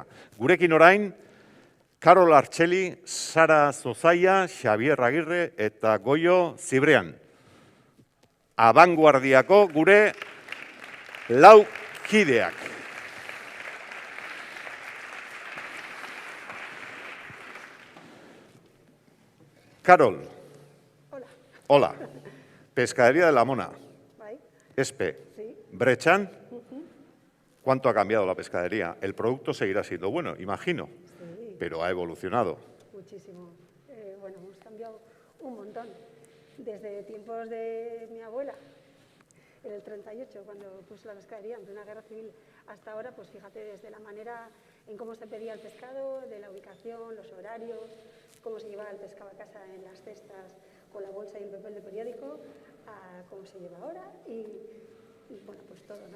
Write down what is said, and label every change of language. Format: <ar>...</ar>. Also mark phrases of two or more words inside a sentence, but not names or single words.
<eu>Gurekin orain, Karol Artxeli, Sara Zozaia, Xabier Agirre eta Goio Zibrean. Abanguardiako gure lau kideak. Karol.</eu> <es>Hola. Hola. Pescadería de la Mona.</es> <eu>¿Bai? Espe.</eu> <es>Sí. Brechan. ¿Cuánto ha cambiado la pescadería? El producto seguirá siendo bueno, imagino, Sí. pero ha evolucionado. Muchísimo. Bueno, hemos cambiado un montón. Desde tiempos de mi abuela, en el 38, cuando puso la pescadería en plena guerra civil, hasta ahora, pues fíjate, desde la manera en cómo se pedía el pescado, de la ubicación, los horarios, cómo se llevaba el pescado a casa en las cestas con la bolsa y el papel de periódico, a cómo se lleva ahora y bueno, pues todo, ¿no?</es>